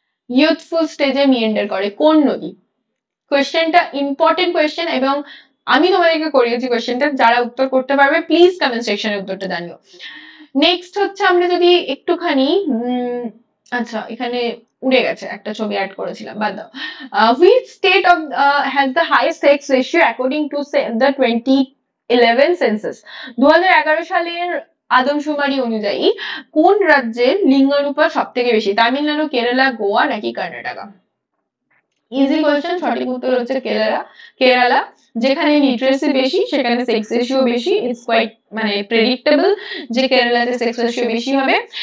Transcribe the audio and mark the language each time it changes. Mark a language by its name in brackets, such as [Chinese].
[Bangla] Youthful স্টেজে meander করে কোন নদী? কোয়েশ্চেনটা ইম্পর্টেন্ট কোয়েশ্চেন, এবং আমি তোমাদেরকে করিয়েছি কোয়েশ্চেনটা। যারা উত্তর করতে পারবে প্লিজ কমেন্ট সেকশনে উত্তরটা জানিও। নেক্সট হচ্ছে আমরা যদি একটুখানি আচ্ছা এখানে উড়ে গেছে, একটা ছবি অ্যাড করেছিলাম, বাদ দাও। [English] Which state of has the highest sex ratio according to the 2011 census? [Bangla] 2011 সালের আদমশুমারি অনুযায়ী কোন রাজ্যের লিঙ্গানুপাত সব থেকে বেশি? তামিলনাড়ু, কেরালা, গোয়া নাকি কর্ণাটকা? ইজি কোয়েশ্চেন, সঠিক উত্তর হচ্ছে কেরালা। যেখানে লিটারেসি বেশি সেখানে সেক্স রেশিও বেশি, [English] it's quite [Bangla] মানে প্রেডিক্টেবল যে কেরালাতে সেক্স রেশিও বেশি হবে।